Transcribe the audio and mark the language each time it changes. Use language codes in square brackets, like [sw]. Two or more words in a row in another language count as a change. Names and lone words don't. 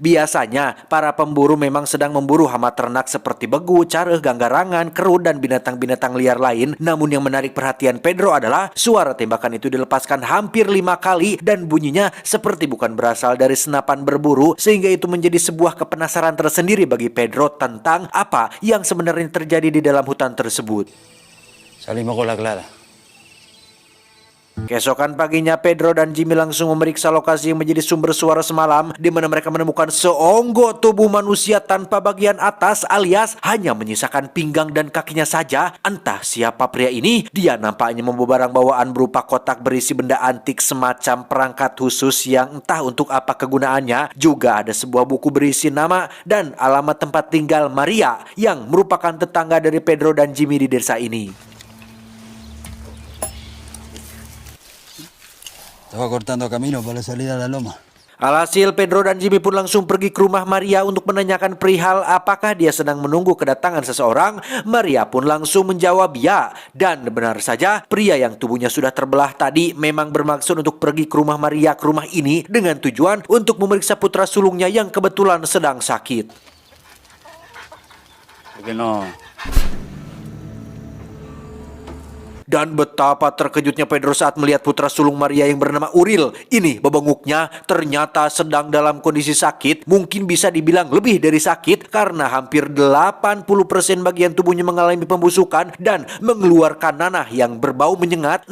[id] Biasanya, para pemburu memang sedang memburu hama ternak seperti begu, careuh, ganggarangan, kerut, dan binatang-binatang liar lain. Namun yang menarik perhatian Pedro adalah suara tembakan itu dilepaskan hampir 5 kali dan bunyinya seperti bukan berasal dari senapan berburu, sehingga itu menjadi sebuah kepenasaran tersendiri bagi Pedro tentang apa yang sebenarnya terjadi di dalam hutan tersebut. [es] Salimos con la clara. [id] Keesokan paginya, Pedro dan Jimmy langsung memeriksa lokasi yang menjadi sumber suara semalam, di mana mereka menemukan seonggok tubuh manusia tanpa bagian atas, alias hanya menyisakan pinggang dan kakinya saja. Entah siapa pria ini, dia nampaknya membawa barang bawaan berupa kotak berisi benda antik semacam perangkat khusus yang entah untuk apa kegunaannya. Juga ada sebuah buku berisi nama dan alamat tempat tinggal Maria, yang merupakan tetangga dari Pedro dan Jimmy di desa ini. [es] Estaba cortando camino para la salida a la loma. [id] Alhasil, Pedro dan Jimmy pun langsung pergi ke rumah Maria untuk menanyakan perihal apakah dia sedang menunggu kedatangan seseorang. Maria pun langsung menjawab ya. Dan benar saja, pria yang tubuhnya sudah terbelah tadi memang bermaksud untuk pergi ke rumah Maria, ke rumah ini, dengan tujuan untuk memeriksa putra sulungnya yang kebetulan sedang sakit. [es] Porque no. [id] Dan betapa terkejutnya Pedro saat melihat putra sulung Maria yang bernama Uril. Ini bebenguknya ternyata sedang dalam kondisi sakit. Mungkin bisa dibilang lebih dari sakit, karena hampir 80% bagian tubuhnya mengalami pembusukan dan mengeluarkan nanah yang berbau menyengat.